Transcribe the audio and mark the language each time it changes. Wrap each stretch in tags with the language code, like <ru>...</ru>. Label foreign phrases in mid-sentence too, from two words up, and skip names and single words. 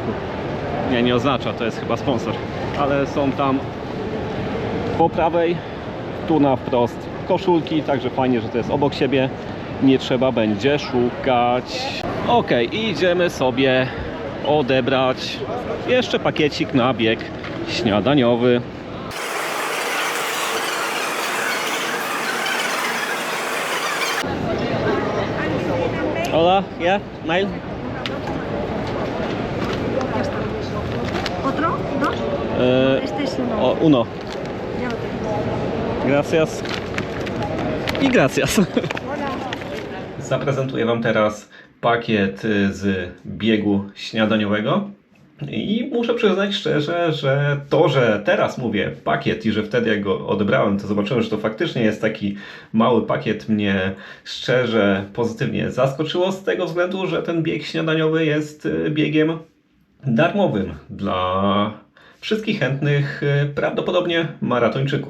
<pl>Nie oznacza, to jest chyba sponsor, ale są tam po prawej, tu na wprost koszulki, także fajnie, że to jest obok siebie, nie trzeba będzie szukać. Ok, idziemy sobie odebrać jeszcze pakiecik na bieg śniadaniowy.</pl> <en>Hola, yeah, mail.</en> <es>¿Otro? ¿Dos? Este es uno. Uno. Ya lo tengo. Gracias. I gracias. Hola.</es> <pl>Zaprezentuję Wam teraz pakiet z biegu śniadaniowego. I muszę przyznać szczerze, że to, że teraz mówię pakiet i że wtedy jak go odebrałem, to zobaczyłem, że to faktycznie jest taki mały pakiet, mnie szczerze pozytywnie zaskoczyło z tego względu, że ten bieg śniadaniowy jest biegiem darmowym dla wszystkich chętnych, prawdopodobnie maratończyków.</pl>